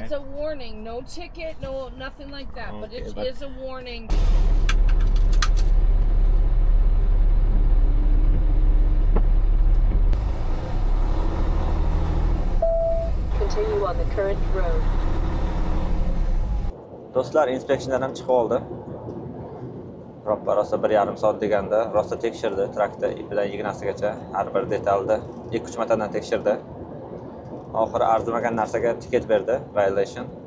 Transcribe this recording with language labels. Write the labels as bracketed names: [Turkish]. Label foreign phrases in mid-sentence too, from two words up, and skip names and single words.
[English] It's a warning. No ticket, no nothing like that. But Okay, it but- is a warning. Continue on the current road. [Uzbek] Do'stlar, inspeksiyadan ham chiqib oldi. Roppa rosa 1,5 soat deganda rosa tekshirdi traktor ipidan ignasigacha har bir detalni 2-3 martadan tekshirdi. Oxiri arzimagan narsaga tiket berdi, violation.